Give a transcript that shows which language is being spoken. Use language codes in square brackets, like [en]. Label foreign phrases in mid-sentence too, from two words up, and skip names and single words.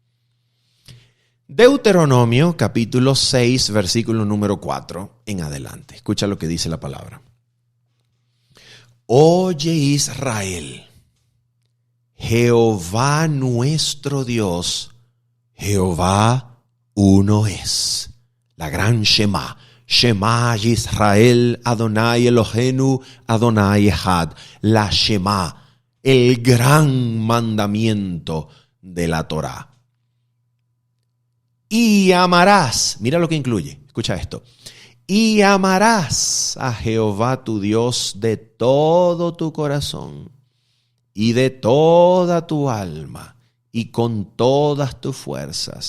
[es] Deuteronomio capítulo 6, versículo número 4 en adelante. Escucha lo que dice la palabra. Oye Israel, Jehová nuestro Dios, Jehová uno es. La gran Shema. [he] שמע ישראל ה' אלהינו ה' אחד. [es] La Shema, el gran mandamiento de la Torá. Y amarás, mira lo que incluye, escucha esto. Y amarás a Jehová tu Dios de todo tu corazón y de toda tu alma y con todas tus fuerzas.